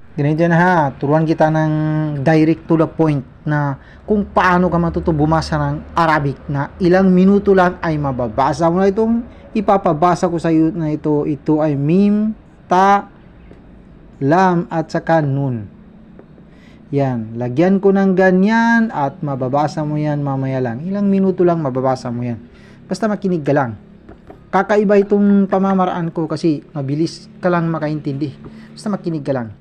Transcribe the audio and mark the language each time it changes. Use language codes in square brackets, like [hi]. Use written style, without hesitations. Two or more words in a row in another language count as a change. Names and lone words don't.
[tl] Ganito na ha, turuan kita ng [en] direct to the point [tl] na kung paano ka matuto bumasa ng Arabic na ilang minuto lang ay mababasa mo na itong ipapabasa ko sa iyo na ito. Ito ay mim, ta, lam at saka nun. Yan, lagyan ko ng ganyan at mababasa mo yan mamaya lang. Ilang minuto lang mababasa mo yan. Basta makinig ka lang. Kakaiba itong pamamaraan ko kasi mabilis ka lang makaintindi. Basta makinig ka lang.